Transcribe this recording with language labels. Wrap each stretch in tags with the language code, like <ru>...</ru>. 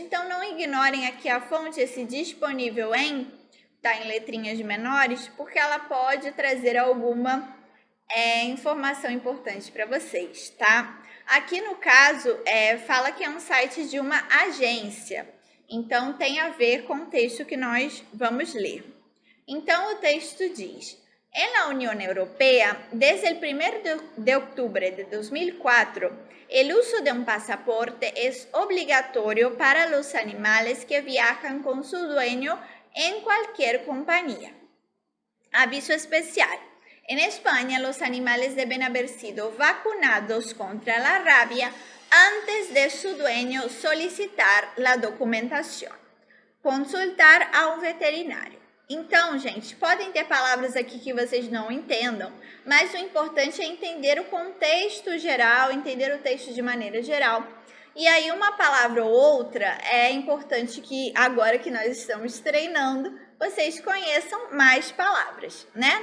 <pt>Então, não ignorem aqui a fonte, esse disponível em, tá em letrinhas menores, porque ela pode trazer alguma informação importante para vocês, tá? Aqui no caso, fala que é um site de uma agência, então tem a ver com o texto que nós vamos ler. Então, o texto diz:</pt> <es>En la Unión Europea, desde el 1 de octubre de 2004, el uso de un pasaporte es obligatorio para los animales que viajan con su dueño en cualquier compañía. Aviso especial. En España, los animales deben haber sido vacunados contra la rabia antes de su dueño solicitar la documentación.</es> <pt>Consultar a um veterinário. Então, gente, podem ter palavras aqui que vocês não entendam, mas o importante é entender o contexto geral, entender o texto de maneira geral. E aí, uma palavra ou outra, é importante que, agora que nós estamos treinando, vocês conheçam mais palavras, né?</pt>